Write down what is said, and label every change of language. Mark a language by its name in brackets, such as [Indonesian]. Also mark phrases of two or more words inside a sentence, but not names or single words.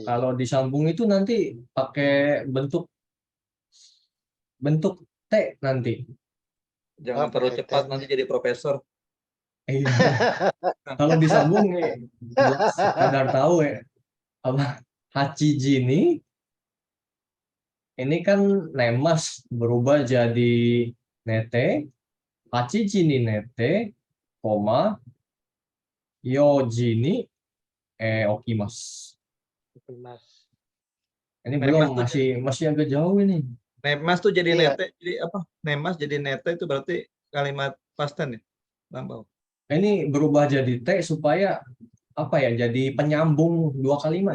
[Indonesian] Kalau disambung itu nanti pakai bentuk T nanti. Jangan Oh, terlalu pakai cepat tet. nanti jadi profesor. Iya. Kalau disambung sekadar tahu ya. Apa Hachiji ini kan nemas berubah jadi nete. [Japanese] Hachiji ni nete, koma yoji ni okimasu. [Indonesian] Mas. Ini Nemas belum tuh masih agak jauh ini. Nemas tuh jadi Iya. nete. Jadi apa? Nemas jadi nete itu berarti kalimat [English] past tense [Indonesian] ya? Lampau. Ini berubah jadi T supaya apa ya? Jadi penyambung dua kalimat.